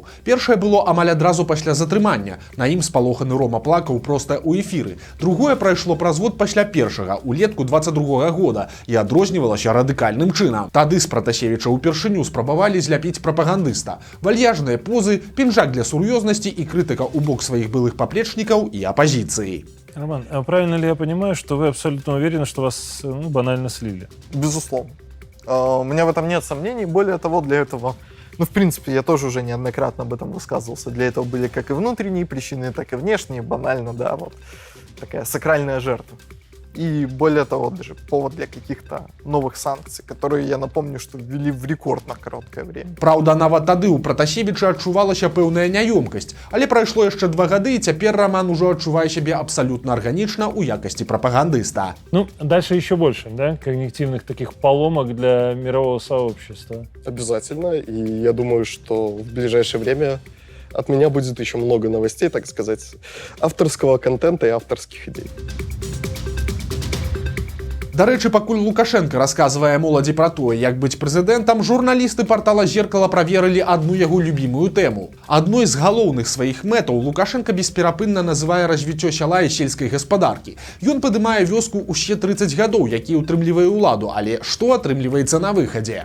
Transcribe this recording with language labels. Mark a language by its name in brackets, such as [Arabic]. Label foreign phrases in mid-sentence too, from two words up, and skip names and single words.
[Belarusian] Першае было амаль адразу пасля затрымання. На ім спалоханы Рома плакаў проста ў эфіры. Другое прайшло праз год пасля першага, улетку 22-го года, і адрознівалася радыкальным чынам. Тады з Пратасевіча ўпершыню спрабавалі зляпіць прапагандыста. Вальяжныя позы, пінжак для сур'ёзнасці і крытыка у бок [Russian] своих былых поплечников и оппозиции. Роман, а правильно ли я понимаю, что вы абсолютно уверены, что вас банально слили? Безусловно. У меня в этом нет сомнений. Более того, для этого, в принципе, я тоже уже неоднократно об этом высказывался. Для этого были как и внутренние причины, так и внешние. Банально, да, вот такая сакральная жертва. И более того, даже повод для каких-то новых санкций, которые, я напомню, что ввели в рекордно короткое время. [Belarusian] Праўда, нават тады ў Пратасевіча адчувалася пэўная няёмкасць, але прайшло яшчэ 2 гады, і цяпер Роман ужо адчувае сябе абсалютна арганічна ў якасці прапагандыста. [Russian] Ну, дальше еще больше, да, когнитивных таких поломок для мирового сообщества. Обязательно, и я думаю, что в ближайшее время от меня будет еще много новостей, так сказать, авторского контента и авторских идей. [Belarusian] Дарэчы, пакуль Лукашенко расказвае моладзі пра тое, як быць прэзідэнтам, журналісты партала «Зеркало» праверылі адну яго любімую тэму. Адной з галоўных сваіх мэтаў Лукашенко бесперапынна называе развіццё сяла і сельскай гаспадаркі. Ён падымае вёску ўсе 30 гадоў, які ўтрымлівае ўладу, але што атрымліваецца на выхадзе?